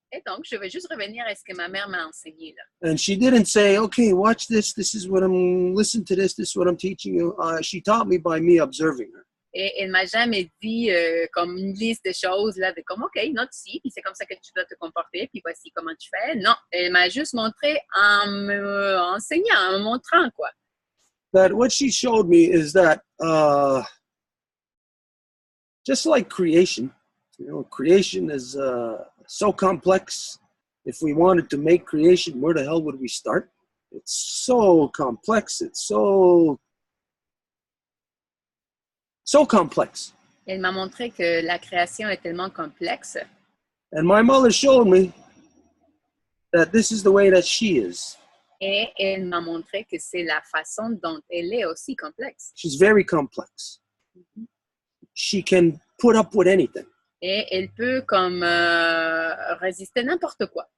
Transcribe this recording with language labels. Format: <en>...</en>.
<fr>Et donc, je vais juste revenir à ce que ma mère m'a enseigné là.</fr> <en>And she didn't say, okay, watch this. This is what listen to this. This is what I'm teaching you. She taught me by me observing her.</en> <fr>Et elle m'a jamais dit comme une liste de choses, là, de comme, OK, note ici, puis c'est comme ça que tu dois te comporter, puis voici comment tu fais. Non, elle m'a juste montré en me enseignant, en me montrant, quoi.</fr> <en>That what she showed me is that just like creation, creation is so complex. If we wanted to make creation, where the hell would we start? It's so complex. It's so complex.</en> <fr>Elle m'a montré que la création est tellement complexe.</fr> <en>And my mother showed me that this is the way that she is.</en> <fr>Et elle m'a montré que c'est la façon dont elle est aussi complexe.</fr> <en>She's very complex. She can put up with anything.</en> <fr>Et elle peut comme résister à n'importe quoi.</fr>